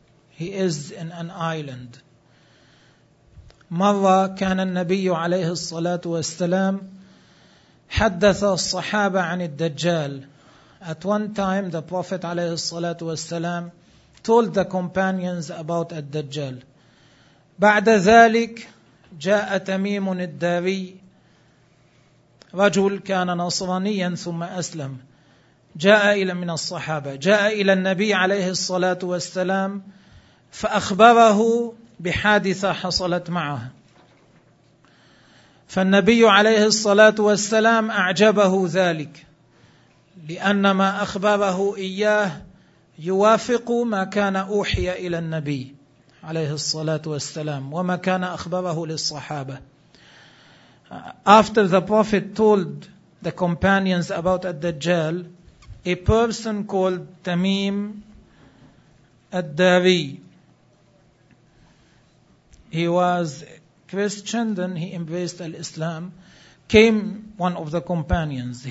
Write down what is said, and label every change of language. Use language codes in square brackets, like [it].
[en] He is in an island. [ar] مرة كان النبي عليه الصلاة والسلام حدث الصحابة عن الدجال. [en] At one time the Prophet عليه الصلاة والسلام told the companions about الدجال. [ar] بعد ذلك جاء تميم الداري, رجل كان نصرانيا ثم أسلم, جاء إلى من الصحابة, جاء إلى النبي عليه الصلاة والسلام فأخبره بحادثة حصلت معه. فالنبي عليه الصلاة والسلام أعجبه ذلك لأن ما أخبره إياه يوافق ما كان أوحي إلى النبي عليه الصلاة والسلام وما كان أخبره للصحابة. [en] After the Prophet told the companions about الدجال, a person called Tamim الداري, he was Christian, then he embraced Al-Islam, came one of the companions.